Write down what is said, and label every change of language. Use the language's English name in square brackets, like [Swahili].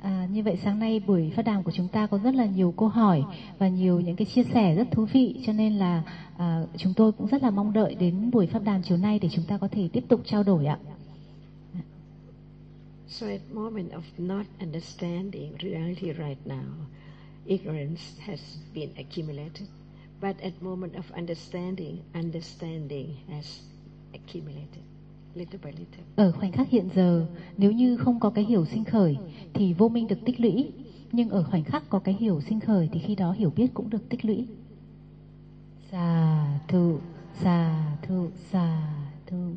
[Vietnamese] Như vậy sáng nay buổi phát đàm của chúng ta có rất là nhiều câu hỏi và nhiều những cái chia sẻ rất thú vị, cho nên là chúng tôi cũng rất là mong đợi đến buổi phát đàm chiều nay để chúng ta có thể tiếp tục trao đổi ạ. [English] So at moment of not understanding reality right now, ignorance has been accumulated. But at moment of understanding, understanding has accumulated little by little. [Vietnamese] Ở khoảnh khắc hiện giờ, nếu như không có cái hiểu sinh khởi thì vô minh được tích lũy, nhưng ở khoảnh khắc có cái hiểu sinh khởi thì khi đó hiểu biết cũng được tích lũy. [Pali] Sa thu, sa thu, sa thu.